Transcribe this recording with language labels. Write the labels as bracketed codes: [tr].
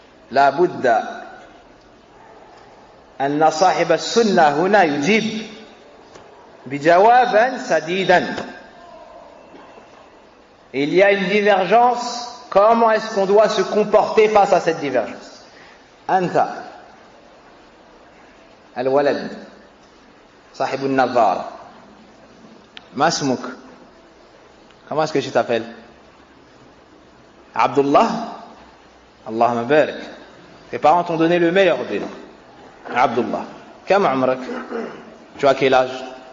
[ar] لا بد أن صاحب السنة هنا يجيب بجوابا سديدا. [fr] Il y a une divergence. Comment est-ce qu'on doit se comporter face à cette divergence? [ar] أنت الولد صاحب النظارة ما اسمك? [fr] Comment est-ce que tu t'appelles? Abdullah? Allahumma barik. Tes parents t'ont donné le meilleur des noms. Abdullah. [ar] Kam umrak? [fr] Tu as quel âge?